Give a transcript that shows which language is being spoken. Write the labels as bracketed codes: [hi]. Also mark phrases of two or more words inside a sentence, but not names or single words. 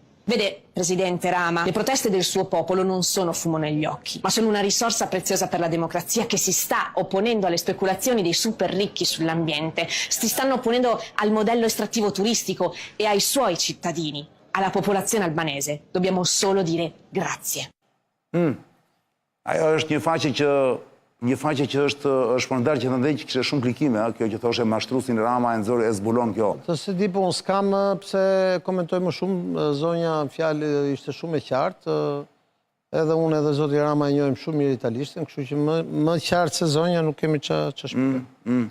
[it] Vede, Presidente Rama, le proteste del suo popolo non sono fumo negli occhi, ma sono una risorsa preziosa per la democrazia che si sta opponendo alle speculazioni dei super ricchi sull'ambiente, si stanno opponendo al modello estrattivo turistico e ai suoi cittadini. Alla popolazione albanese dobbiamo solo dire grazie. [sq] Ajo është një faqe që është shpërndar që të ndaj që kështë shumë klikime, kjo që thoshe mashtrusin Rama e zbulon kjo. Të se di, po unë s'kam pse komentoj më shumë, zonja fjallë ishte shumë e qartë, edhe unë edhe zoti Rama e njojmë shumë mirë italishtin, kështu që më qartë se zonja nuk kemi që shpërndar.